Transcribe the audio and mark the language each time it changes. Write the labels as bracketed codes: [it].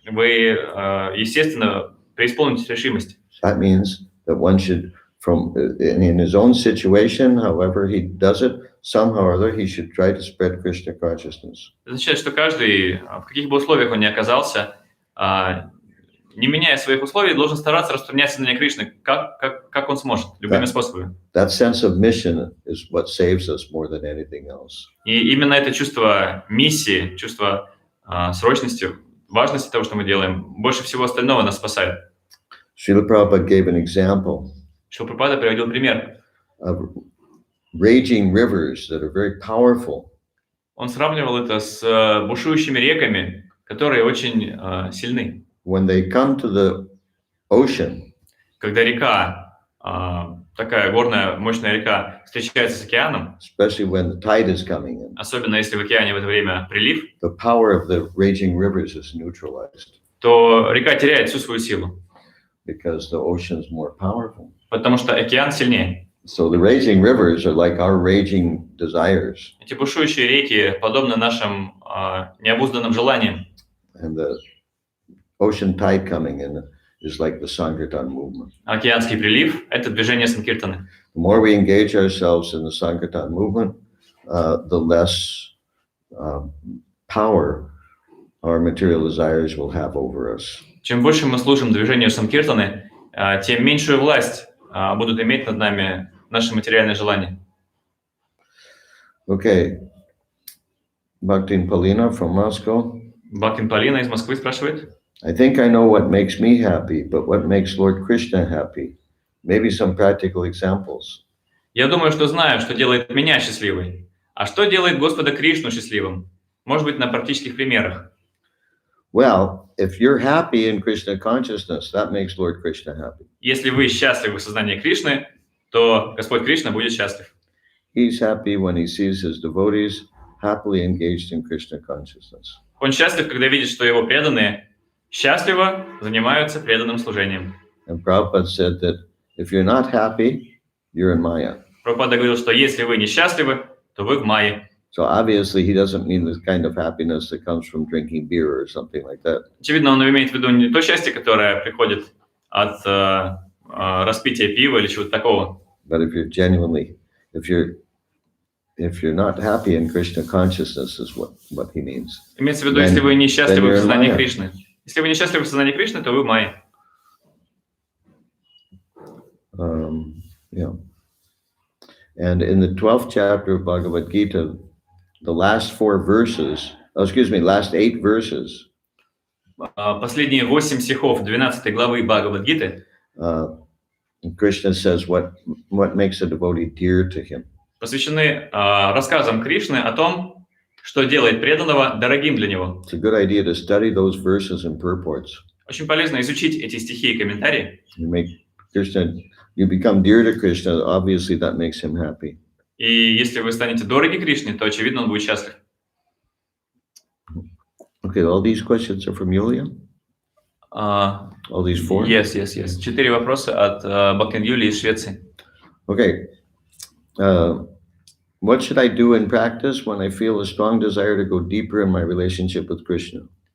[ru] Вы, естественно, преисполнитесь решимости. [en] That means that one should, in his own situation, however he does it, somehow or other, he should try to spread Krishna consciousness. [ru] Это означает, что каждый, в каких бы условиях он ни оказался, не меняя своих условий, должен стараться распространять сознание Кришны, как он сможет, любыми способами. [en] That sense of mission is what saves us more than anything else. [ru] И именно это чувство миссии, чувство срочности, важности того, что мы делаем, больше всего остального нас спасает. [en] Srila Prabhupada gave an example. [ru] Шрила Прабхупада приводил пример. [en] Of raging rivers that are very powerful. [ru] Он сравнивал это с бушующими реками, которые очень сильны. [en] When they come to the ocean, [ru] когда река, такая горная, мощная река, встречается с океаном, [en] especially when the tide is coming in, [ru] особенно если в океане в это время прилив, [en] the power of the raging rivers is neutralized. [ru] То река теряет всю свою силу. [en] Because the ocean is more powerful. [ru] Потому что океан сильнее. [en] So the raging rivers are like our raging desires. [ru] Эти бушующие реки подобны нашим необузданным желаниям. [en] And the ocean tide coming in is like the Sankirtan movement. [ru] Океанский прилив – это движение Санкиртаны. [en] The more we engage ourselves in the Sankirtan movement, the less power our material desires will have over us. [ru] Чем больше мы служим движению Санкиртаны, тем меньшую власть будут иметь над нами наши материальные желания. [en] Okay. Bhaktin Palina from Moscow. [ru] Бхактин Полина из Москвы спрашивает. [en] I think I know what makes me happy, but what makes Lord Krishna happy? Maybe some practical examples. [ru] Я думаю, что знаю, что делает меня счастливой. А что делает Господа Кришну счастливым? Может быть, на практических примерах. [en] Well, if you're happy in Krishna consciousness, that makes Lord Krishna happy. [ru] Если вы счастливы в сознании Кришны, то Господь Кришна будет счастлив. [en] He's happy when he sees his devotees happily engaged in Krishna consciousness. [ru] Он счастлив, когда видит, что его преданные счастливо занимаются преданным служением. [en] And Prabhupada said that if you're not happy, you're in Maya. [ru] Прабхупада говорил, что если вы несчастливы, то вы в майе. [en] So obviously he doesn't mean the kind of happiness that comes from drinking beer or something like that. [ru] Очевидно, он имеет в виду не то счастье, которое приходит от распития пива или чего-то такого. [en] But if you're genuinely, if you're not happy in Krishna consciousness is what he means. [ru] Имеется в виду, если вы несчастливы в сознании [en] Maya. [ru] Кришны. Если вы несчастливы в сознании Кришны, то вы в майе. [en] Yeah. And in the 12th chapter of Bhagavad Gita, the last 8 verses, [ru] Последние 8 стихов 12 главы Бхагавад-гиты [en] Krishna says what makes a devotee dear to him. [ru] посвящены рассказам Кришны о том, что делает преданного дорогим для него. [en] It's a good idea to study those verses and purports. [ru] Очень полезно изучить эти стихи и комментарии. [en] You become dear to Krishna, obviously that makes him happy. [ru] И если вы станете дороги Кришне, то, очевидно, он будет счастлив. [en] Okay, all these questions are from Yulia? All these 4? Yes. [ru] 4 вопроса от Бакен Юли из Швеции. [en] Okay. What should I do in practice when I feel a strong desire to go deeper in my relationship with Krishna?